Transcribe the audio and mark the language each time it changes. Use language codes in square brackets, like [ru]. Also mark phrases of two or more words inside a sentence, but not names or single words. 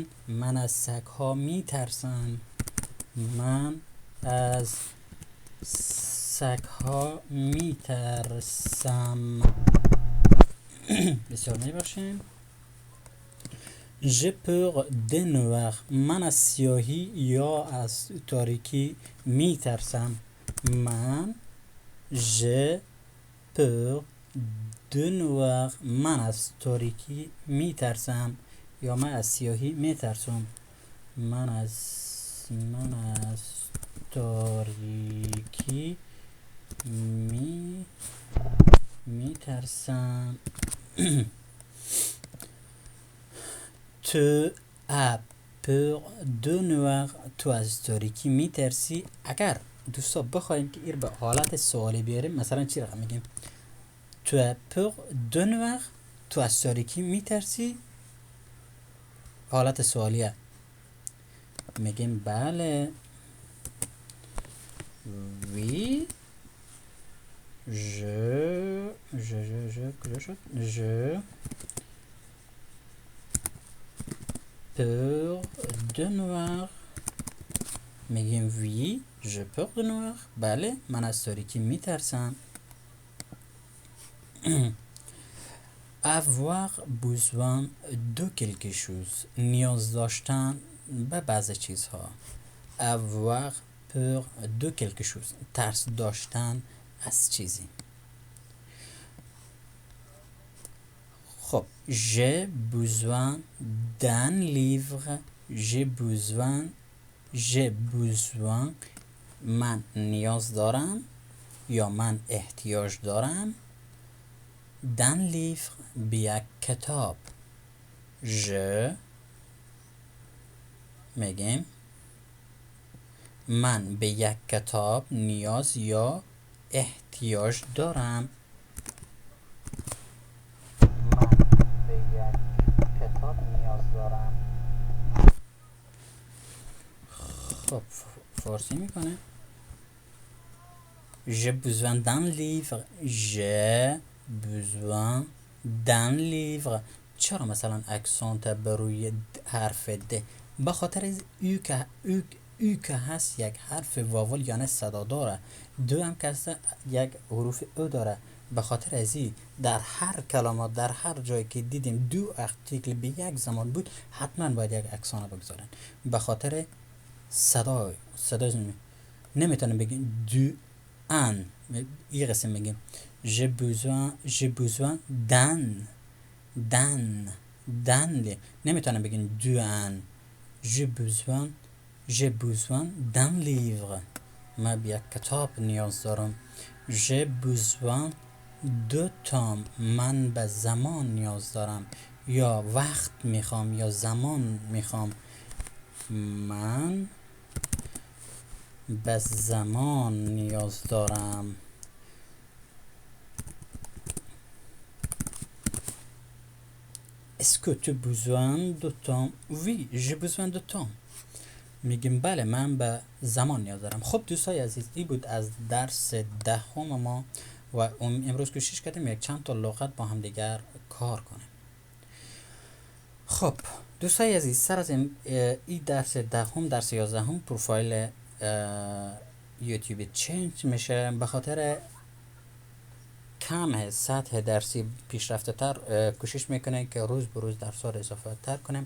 [fa] من از سگ ها میترسم. من از سگ ها میترسم. بسیار میباشیم. [fr] j'ai peur des noirs. [fa] من از سیاهی یا از تاریکی میترسم. [fr] من j'ai peur de noir. [fa] من از تاریکی میترسم یا من از سیاهی میترسم. من از تاریکی میترسم. [fr] تو as peur de noir. [fa] تو از تاریکی میترسی. اگر دوستا بخوایم که این به حالت سوالی بیاریم مثلا چی رقم میگیم؟ [fr] تو as peur de noir. [fa] تو از تاریکی میترسی. حالت سوالیه. میگیم بله. [fr] oui je peur de noir. [fa] میگیم [fr] oui je peur de noir. [fa] بله من از تاریکی میترسم. [fr] avoir besoin de quelque chose. [fa] نیاز داشتن به بعض چیزها. [fr] avoir peur de quelque chose. [fa] ترس داشتن از چیزی. خب [fr] j'ai besoin d'un livre. j'ai besoin [fa] من نیاز دارم یا من احتیاج دارم. [fr] d'un livre [fa] به یک کتاب. je میگیم من به یک کتاب نیاز یا احتیاج دارم. من به یک کتاب نیاز دارم. خب فارسی میکنه. [fr] j'ai besoin d'un livre. j'ai besoin d'un livre. [fa] چرا مثلا اکسانت بروی حرف ده؟ به خاطر از او که هست یک حرف واول یعنی صدا داره. دو هم که هست یک حروف او داره. به خاطر ازی در هر کلمات در هر جایی که دیدیم دو ارتیکل به یک زمان بود حتما باید یک اکسان بگذارن. به خاطر صدا نمیتونم بگیم دو ان. این قسم میگیم [fr] j'ai besoin d'un. [fa] نمیتونم بگیم دو ان. [fr] j'ai besoin d'un livre. [fa] ما به یک کتاب نیاز دارم. [fr] j'ai besoin de temps [fa] من به زمان نیاز دارم یا وقت میخوام یا زمان میخوام. من به زمان نیاز دارم. [fr] Est-ce que tu as besoin de temps? Oui, j'ai besoin de temps. [fa] میگیم بله من به زمان نیاز دارم. خب دوستای عزیز این بود از درس دهم ما و امروز کوشش کردیم یک چند تا لغت با هم دیگر کار کنیم. خب دوستای عزیز سر از این درس دهم درس 11 پروفایل یوتیوب چنج میشه به خاطر کم سطح درسی پیشرفته تر کوشش میکنه که روز به روز درس ها رو اضافه تر کنیم.